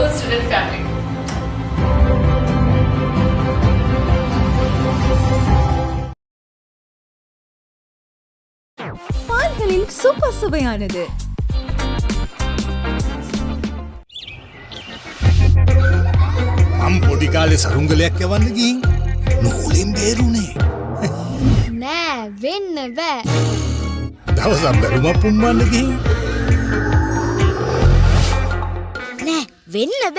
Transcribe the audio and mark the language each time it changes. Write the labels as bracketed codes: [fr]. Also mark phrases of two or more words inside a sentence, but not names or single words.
[en] student family. [ta] பால்களில் சூப்பர் சுவையானது [si] මම් පොඩි කාලේ සරුංගලයක් යවන්න ගිහින් නූලෙන් බේරුනේ. නෑ වෙන්න බෑ. දවසක් බැලුමක් පුම්මන්න ගිහින් නෑ වෙන්න බෑ.